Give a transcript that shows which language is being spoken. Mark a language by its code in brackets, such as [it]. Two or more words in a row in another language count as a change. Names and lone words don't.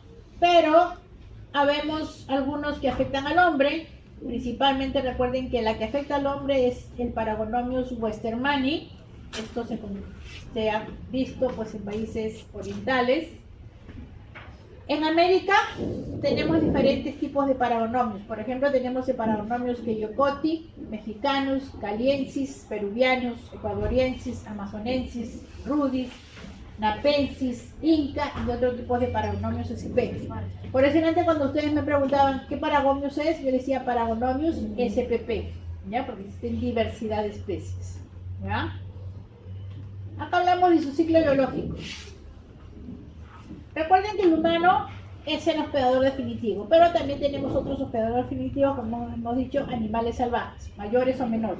[es] Pero habemos algunos que afectan al hombre, principalmente recuerden que la que afecta al hombre es el Paragonomius westermanni. Esto se ha visto pues en países orientales. En América tenemos diferentes tipos de paragonomios. Por ejemplo, tenemos el Paragonomius queyocoti, mexicanus, caliensis, peruvianus, ecuadoriensis, amazonensis, rudis, napensis, inca y otro tipo de Paragonomius spp. Por eso antes cuando ustedes me preguntaban qué Paragonomius es, yo decía Paragonomius spp, ¿ya? Porque existen diversidad de especies, ¿ya? Acá hablamos de su ciclo biológico. Recuerden que el humano es el hospedador definitivo, pero también tenemos otros hospedadores definitivos, como hemos dicho, animales salvajes, mayores o menores.